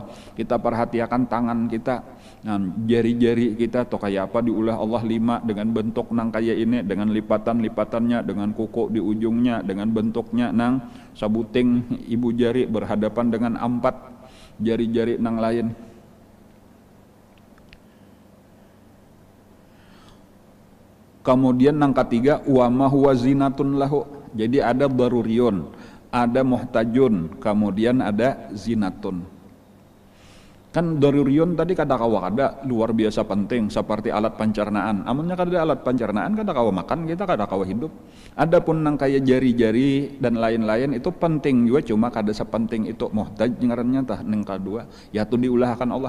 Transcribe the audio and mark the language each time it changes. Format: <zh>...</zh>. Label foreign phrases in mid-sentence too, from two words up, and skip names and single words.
<bjn>Kita perhatikan tangan kita, jari-jari kita atau kayak apa, diulah Allah 5 dengan bentuk nang kayak ini, dengan lipatan-lipatannya, dengan kuku di ujungnya, dengan bentuknya nang sabuting ibu jari berhadapan dengan 4 jari-jari nang lain. Kemudian nang ketiga,</bjn> <ar>وما هو زينة له.</ar> <id>Jadi ada daruriyun, ada muhtajun, kemudian ada zinatun.</id> <bjn>Kan daruriyun tadi kadakawa kada luar biasa penting, seperti alat pencernaan. Amunnya kada alat pencernaan, kadakawa makan kita, kadakawa hidup. Adapun nang kayak jari-jari dan lain-lain itu penting juga, cuma kada sepenting itu muhtaj ngarannya tah nang kedua, yaitu diulahkan Allah.</bjn>